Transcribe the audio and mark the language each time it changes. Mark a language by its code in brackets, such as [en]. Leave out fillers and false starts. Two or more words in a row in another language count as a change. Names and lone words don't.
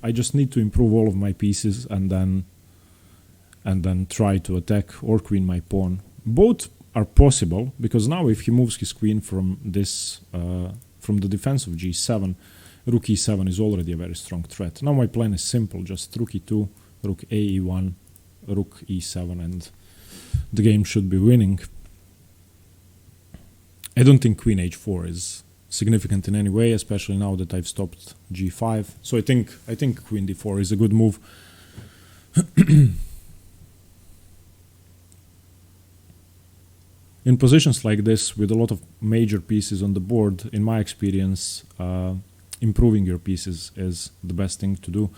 [en] I just need to improve all of my pieces and then try to attack or queen my pawn. Both are possible, because now if he moves his queen from this from the defense of g7, rook e7 is already a very strong threat. Now my plan is simple, just rook e2, rook a e1, rook e7, and the game should be winning. I don't think queen h4 is significant in any way, especially now that I've stopped g5. So I think queen d4 is a good move. In positions like this, with a lot of major pieces on the board, in my experience, improving your pieces is the best thing to do.